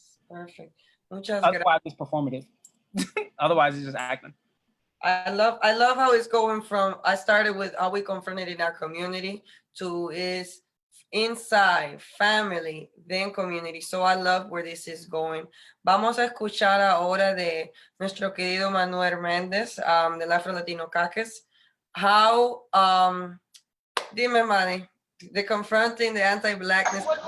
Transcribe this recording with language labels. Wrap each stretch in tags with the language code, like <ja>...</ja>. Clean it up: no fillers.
<en>Perfect. Muchas Otherwise it's performative. Otherwise it's just acting. I love how it's going from, I started with how we confronted in our community to is inside, family, then community. So I love where this is going.</en> <es>Vamos a escuchar ahora de nuestro querido Manuel Méndez, del Afro Latino Caucus.</es> <en>How, dime, Manny, the confronting the anti-Blackness.</en>